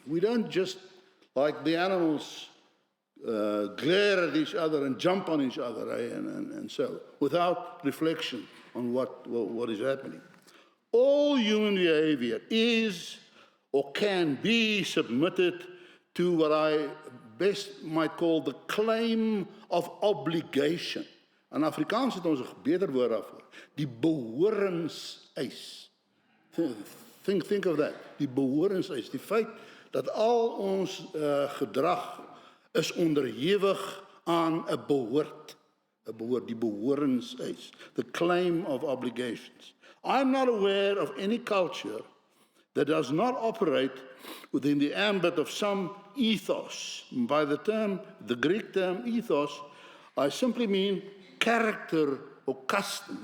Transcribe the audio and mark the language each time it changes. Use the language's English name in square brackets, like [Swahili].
[English] We don't just, like the animals, glare at each other and jump on each other, and so, without reflection on what is happening. All human behavior is or can be submitted to what I best might call the claim of obligation. [Afrikaans] In Afrikaans het ons 'n beter woord daarvoor. Die behorenseis. [English] Think of that. [Afrikaans] Die behorenseis. Die feit dat al ons gedrag is onderhewig aan 'n behoort. Die behorenseis. [English] The claim of obligations. I'm not aware of any culture that does not operate within the ambit of some ethos. By the Greek term ethos, I simply mean character or custom.